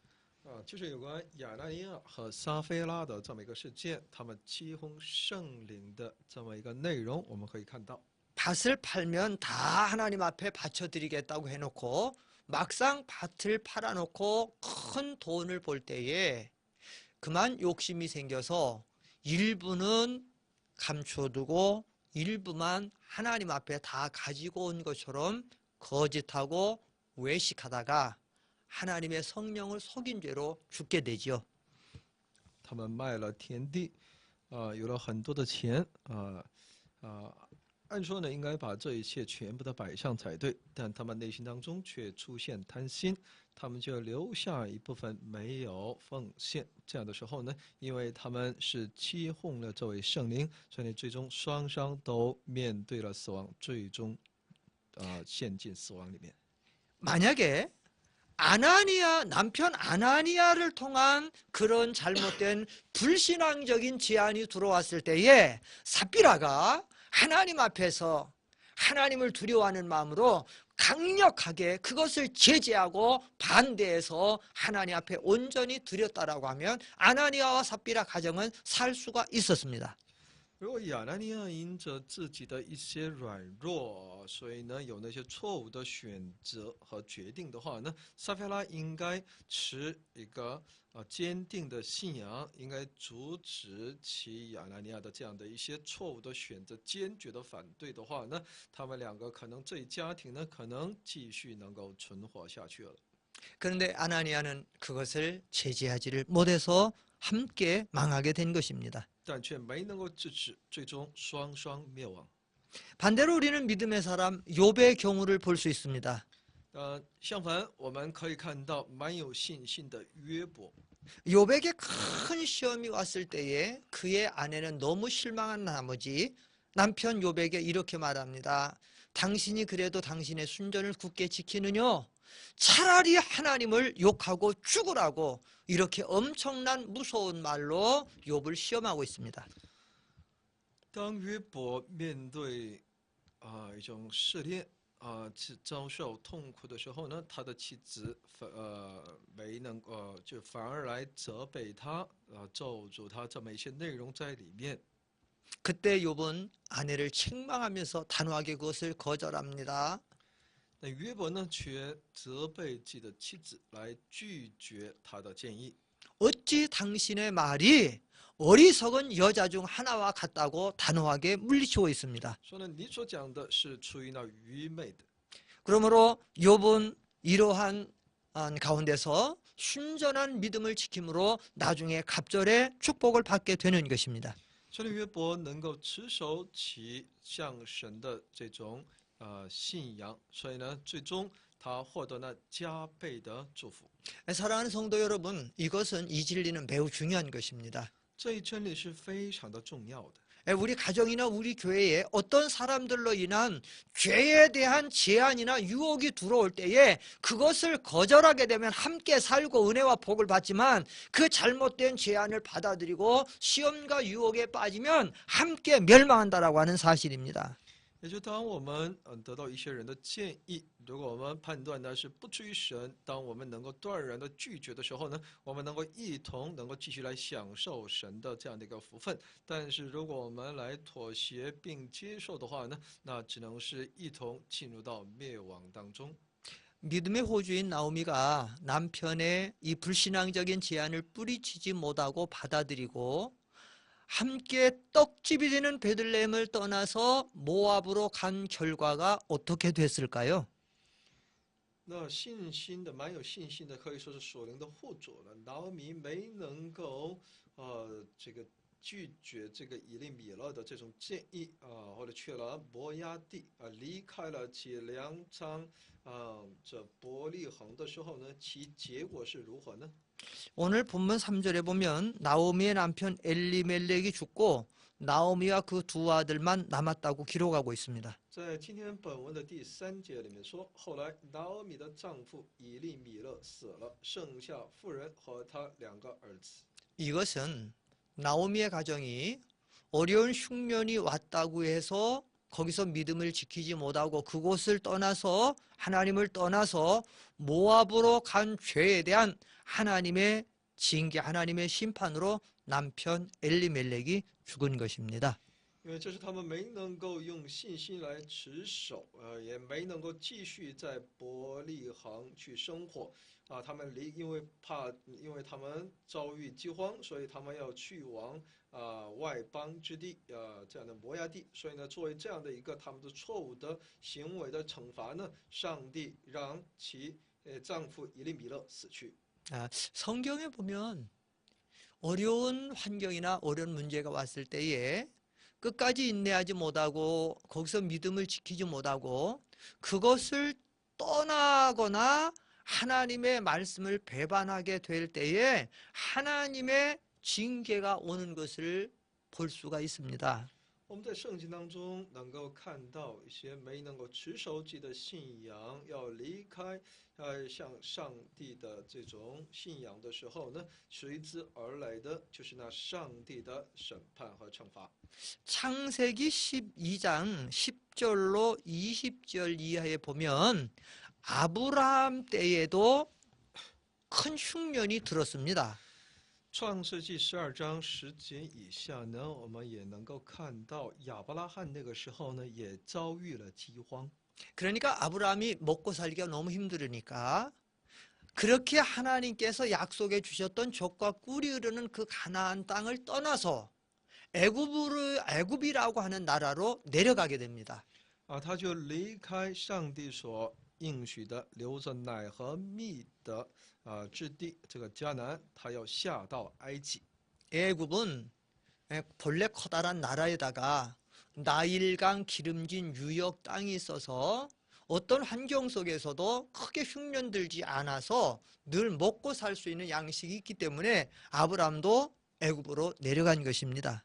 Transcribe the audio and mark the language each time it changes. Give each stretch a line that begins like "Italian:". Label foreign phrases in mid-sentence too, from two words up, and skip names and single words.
Chinese: 就是有关亚拿尼亚和撒非拉的这么一个事件，他们欺哄圣灵的这么一个内容，我们可以看到。
Korean: 밭을 팔면 다 하나님 앞에 바쳐드리겠다고 해놓고 막상 밭을 팔아놓고 큰 돈을 벌 때에 그만 욕심이 생겨서 일부는 감춰두고 일부만 하나님 앞에 다 가지고 온 것처럼 거짓하고 외식하다가 하나님의 성령을 속인 죄로 죽게 되죠.
Chinese: 他们卖了田地，有了很多的钱，按说呢应该把这一切全部的摆上才对，但他们内心当中却出现贪心，他们就留下一部分没有奉献。这样的时候呢，因为他们是欺哄了这位圣灵，所以最终双双都面对了死亡，最终陷进死亡里面。
Korean: 만약에 아나니아 남편 아나니아를 통한 그런 잘못된 불신앙적인 제안이 들어왔을 때에 삽비라가 하나님 앞에서 하나님을 두려워하는 마음으로 강력하게 그것을 제재하고 반대해서 하나님 앞에 온전히 드렸다라고 하면 아나니아와 삽비라 가정은 살 수가 있었습니다.
Chinese: 如果亚拿尼亚因着自己的一些软弱，所以呢有那些错误的选择和决定的话呢，撒菲拉应该持一个坚定的信仰，应该阻止其亚拿尼亚的这样的一些错误的选择，坚决的反对的话呢，他们两个可能这一家庭呢可能继续能够存活下去了。
Korean: 그런데 아나니아는 그것을 제재하지를 못해서 함께 망하게 된 것입니다.
Chinese: 但却没能够制止，最终双双灭亡。
Korean: 반대로 우리는 믿음의 사람 욥의 경우를 볼 수 있습니다.
Chinese: 相反，我们可以看到蛮有信心的约伯。
Korean: 욥에게 큰 시험이 왔을 때에 그의 아내는 너무 실망한 나머지 남편 욥에게 이렇게 말합니다. 당신이 그래도 당신의 순전을 굳게 지키느냐? 차라리 하나님을 욕하고 죽으라고 이렇게 엄청난 무서운 말로 욥을 시험하고 있습니다.
Chinese: 当约伯面对一种试炼遭受痛苦的时候呢，他的妻子没能就反而来责备他咒诅他这么一些内容在里面。
Korean: 그때 욥은 아내를 책망하면서 단호하게 그것을 거절합니다.
Chinese: 那约伯呢，却责备自己的妻子来拒绝他的建议。
Korean: 어찌 당신의 말이 어리석은 여자 중 하나와 같다고 단호하게 물리치고 있습니다.
Chinese: 说呢，你所讲的是出于那愚昧的。
Korean: 그러므로 욥은 이러한 가운데서 순전한 믿음을 지킴으로 나중에 갑절의 축복을 받게 되는 것입니다.
Chinese: 所以约伯能够持守其向神的这种信仰，所以呢，最终他获得了加倍的祝福。
Korean: 사랑하는 성도 여러분, 이것은 이 진리는 매우 중요한 것입니다.
Chinese: 这一真理是非常的重要的。
Korean: 우리 가정이나 우리 교회에 어떤 사람들로 인한 죄에 대한 제한이나 유혹이 들어올 때에 그것을 거절하게 되면 함께 살고 은혜와 복을 받지만 그 잘못된 제한을 받아들이고 시험과 유혹에 빠지면 함께 멸망한다라고 하는 사실입니다.
Chinese: 也就当我们得到一些人的建议，如果我们判断的是不出于神，当我们能够断然的拒绝的时候呢，我们能够一同能够继续来享受神的这样的一个福分。但是如果我们来妥协并接受的话呢，那只能是一同进入到灭亡当中。
Korean: 믿음의 호주인 나오미가 남편의 이 불신앙적인 제안을 뿌리치지 못하고 받아들이고 함께 떡집이 되는 베들레헴을 떠나서 모압으로 간 결과가 어떻게 됐을까요?
Chinese: 那信心的蛮有信心的，可以说是属灵的护主了。拿俄米没能够这个拒绝这个以利米勒的这种建议或者去了摩押地离开了其粮仓这伯利恒的时候呢，其结果是如何呢？
Korean: 오늘 본문 3절에 보면 나오미의 남편 엘리멜렉이 죽고 나오미와 그 두 아들만 남았다고 기록하고 있습니다.
Chinese: 在今天本文的第3节里面说，后来拿俄米的丈夫以利米勒死了，剩下妇人和他2个儿子。
Korean: 이것은 나오미의 가정이 어려운 흉년이 왔다고 해서 거기서 믿음을 지키지 못하고 그곳을 떠나서 하나님을 떠나서 모압으로 간 죄에 대한 하나님의 징계, 하나님의 심판으로 남편 엘리멜렉이 죽은 것입니다.
Chinese: 因为这是他们没能够用信心来持守，也没能够继续在伯利恒去生活他们因为他们遭遇饥荒，所以他们要去往外邦之地这样的摩押地，所以呢，作为这样的一个他们的错误的行为的惩罚呢，上帝让其丈夫以利米勒死去。
Korean: 성경에 보면 어려운 환경이나 어려운 문제가 왔을 때에 끝까지 인내하지 못하고 거기서 믿음을 지키지 못하고 그것을 떠나거나 하나님의 말씀을 배반하게 될 때에 하나님의 징계가 오는 것을 볼 수가 있습니다.
Chinese: 我们在圣经当中能够看到一些没能够持守自己的信仰，要离开向上帝的这种信仰的时候呢，随之而来的就是那上帝的审判和惩罚。
Korean: 창세기 12장 10절로 20절 이하에 보면 아브라함 때에도 큰 흉년이 들었습니다.
Chinese: 创世纪12章10节以下呢，我们也能够看到亚伯拉罕那个时候呢，也遭遇了饥荒。
Korean: 그러니까 아브라함이 먹고 살기가 너무 힘들으니까 그렇게 하나님께서 약속해 주셨던 젖과 꿀이 흐르는 그 가나안 땅을 떠나서 애굽이라고 하는 나라로 내려가게 됩니다.
Chinese: 他就离开上帝所应许的流着奶和蜜的之地，这个迦南，他要下到埃及。
Korean: 애굽은 본래 커다란 나라에다가 나일강 기름진 유역 땅이 있어서 어떤 환경 속에서도 크게 흉년 들지 않아서 늘 먹고 살 수 있는 양식이 있기 때문에 아브람도 애굽으로 내려간 것입니다.